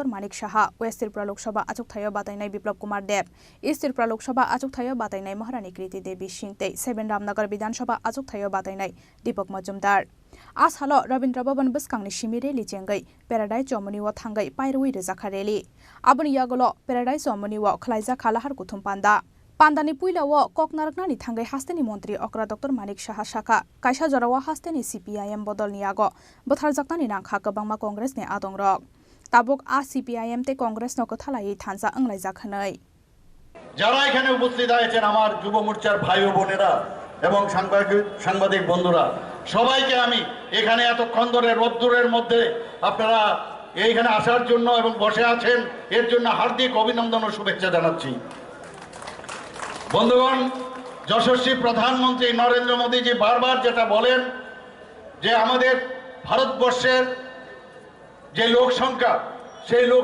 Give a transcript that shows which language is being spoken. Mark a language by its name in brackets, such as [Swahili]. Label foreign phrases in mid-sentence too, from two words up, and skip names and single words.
[Kok Borok] Manik Saha West Tripura Lok Sabha achuk thaio batainai Biplab Kumar Dev East Tripura Lok Sabha achuk thaio batainai Maharani Kriti Devi Singh tei 7 Ramnagar Bidhan Sabha achuk thaio batainai Dipok Majumdar Ashalo Rabindra Bhavan Buskangni Shimire Lichengai Paradise Chomoni wo thangai Pairui Rejakha rally Abuni yagolo Paradise Chomoni wo khlaija khalahar kuthum panda Pandani puila wo koknaraknani thangai hasteni mantri okra Dr. Manik Saha Shaka kaisa jorawa hasteni CPIM bodol ni yago butharjaknani nangkha kabangma Congress ni adongrok tabuk a CPIM te Congress no kothalai thansa anglaijak khanai [Bangla] যারা এখানে উপস্থিত আছেন আমার যুব মোর্চার ভাই ও বোনেরা এবং সাংবাদিক বন্ধুরা সবাইকে আমি এখানে এতক্ষণ ধরে রোদ্দুরের মধ্যে আপনারা এইখানে আসার জন্য এবং বসে আছেন এর জন্য হার্দিক অভিনন্দন ও শুভেচ্ছা জানাচ্ছি বন্ধুগণ যশস্বী প্রধানমন্ত্রী নরেন্দ্র মোদীজি বারবার যেটা বলেন যে আমাদের ভারতবর্ষের যে লোক সংখ্যা সেই লোক